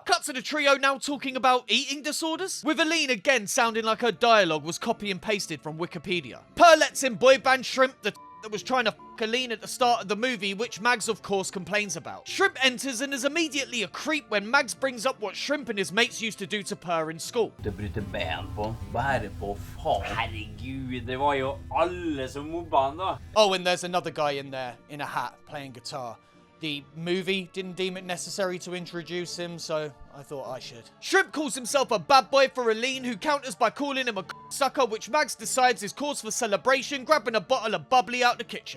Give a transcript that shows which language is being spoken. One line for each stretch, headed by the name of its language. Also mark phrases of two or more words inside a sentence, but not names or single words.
English: Cut to the trio now talking about eating disorders, with Aline again sounding like her dialogue was copy and pasted from Wikipedia. Per lets in boy band Shrimp, the that was trying to fuck Aline at the start of the movie, which Mags of course complains about. Shrimp enters and is immediately a creep when Mags brings up what Shrimp and his mates used to do to Per in school.
Norwegian: Det bryter ben på, bare på faen. Herregud, det var jo alle som mobba han da.
English: Oh, and there's another guy in there, in a hat, playing guitar. The movie didn't deem it necessary to introduce him, so I thought I should. Shrimp calls himself a bad boy for Aline, who counters by calling him a sucker, which Mags decides is cause for celebration, grabbing a bottle of bubbly out the kitchen.